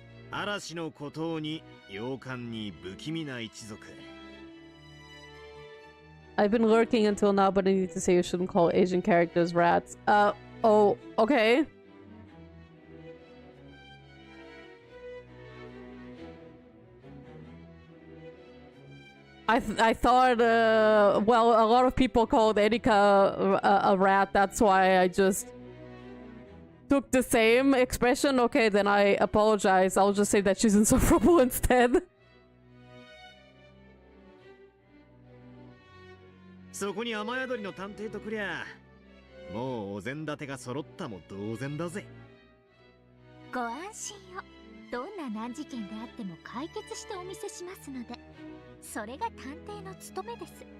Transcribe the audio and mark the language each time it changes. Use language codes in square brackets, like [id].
[ja] 嵐の孤島に洋館に不気味な一族。 [en] I've been lurking until now, but I need to say you shouldn't call Asian characters rats. Oh, okay. I thought, well, a lot of people called Erika a rat, that's why I just took the same expression. Okay, then I apologize. I'll just say that she's insufferable instead. [ja] そこに雨宿りの探偵とくりゃもうお膳立てが揃ったも同然だぜ。ご安心を。どんな難事件であっても解決してお見せしますので、それが探偵の務めです。